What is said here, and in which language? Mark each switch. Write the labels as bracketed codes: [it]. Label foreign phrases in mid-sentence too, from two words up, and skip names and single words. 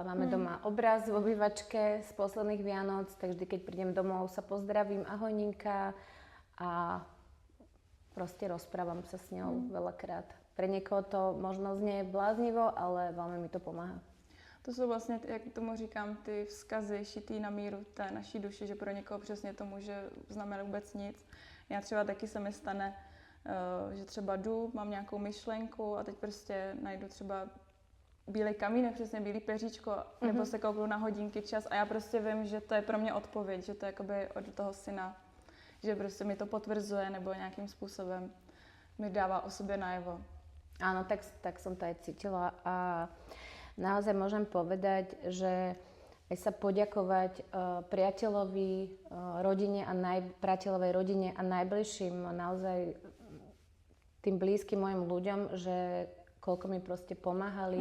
[sk] Máme doma obraz v obývačke z posledných Vianoc, tak vždy, keď prídem domov, sa pozdravím, ahoj Ninka, a proste rozprávam sa s ňou veľakrát. Pre niekoho to možno znie bláznivo, ale veľmi mi to pomáha. [cs] To jsou vlastně, jak tomu říkám, ty vzkazy šitý na míru té naší duši, že pro někoho přesně to může znamenat vůbec nic. Já třeba taky se mi stane, že třeba jdu, mám nějakou myšlenku a teď prostě najdu třeba bílej kamínek, přesně bílý peříčko, nebo se kouknu na hodinky, čas a já prostě vím, že to je pro mě odpověď, že to je jakoby od toho syna, že prostě mi to potvrzuje nebo nějakým způsobem mi dává o sobě najevo. [sk] Áno, tak som to aj cítila a naozaj môžem povedať, že aj sa poďakovať priateľovej rodine a najbližším, naozaj tým blízkym mojim ľuďom, že koľko mi proste pomáhali.